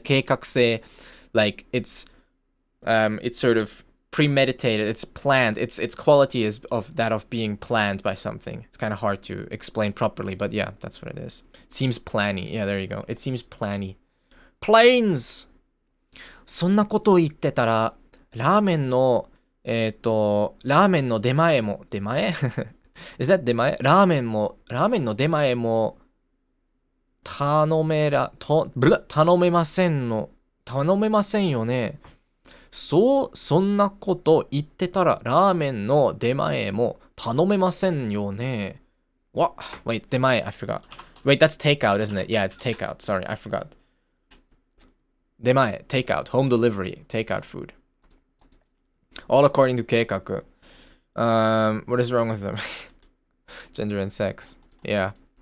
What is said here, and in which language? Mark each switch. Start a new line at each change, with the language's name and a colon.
English: 計画性, like, it's sort of premeditated, it's planned, its quality is of that of being planned by something. It's kind of hard to explain properly, but yeah, that's what it is. It seems planny. Yeah, there you go. It seems planny. Planes!
Japanese: そんなことを言ってたら、ラーメンの出前も、出前？
English: Is that
Japanese: 出前？ラーメンの出前も頼めませんの、頼めませんよね。そんなこと言ってたらラーメンの出前も頼めませんよね。
English: What? Wait, 出前, I forgot. Wait, that's takeout, isn't it? Yeah, it's takeout. Sorry, I forgot. 出前, takeout, home delivery, takeout food. All according to Keikaku. What is wrong with them? Gender and sex. Yeah.